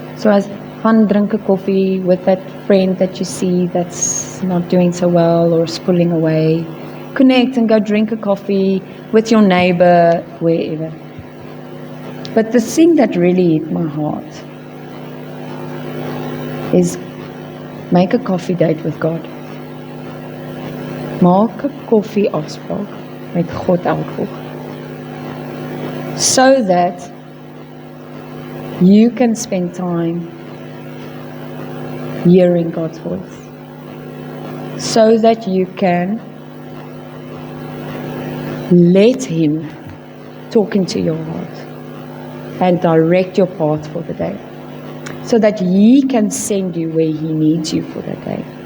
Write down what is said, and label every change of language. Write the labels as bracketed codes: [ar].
[en] So [af] as gaan drink 'n koffie [en] with that friend that you see that's not doing so well or is pulling away. Connect and go drink a coffee with your neighbor, wherever. But the thing that really hit my heart is make a coffee date with God. [af] Maak 'n koffie afspraak met God elke oggend. [en] So that you can spend time hearing God's voice so that you can let Him talk into your heart and direct your path for the day, so that He can send you where He needs you for that day.